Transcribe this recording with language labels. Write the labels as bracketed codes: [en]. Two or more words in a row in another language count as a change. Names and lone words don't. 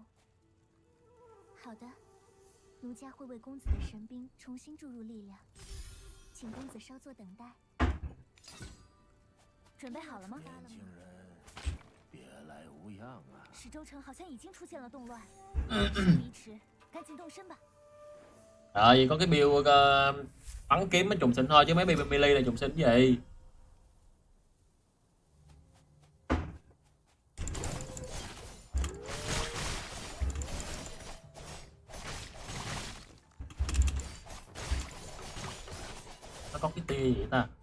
[zh] 好的，奴家会为公子的神兵重新注入力量，请公子稍作等待。准备好了吗？年轻人，别十州城好像已经出现了动乱，事不宜迟，赶紧动身吧。 [vi] Vì có cái build bắn kiếm mới trùng sinh thôi chứ mấy [en] build melee [vi] là trùng sinh gì. Nó có cái tia gì vậy ta?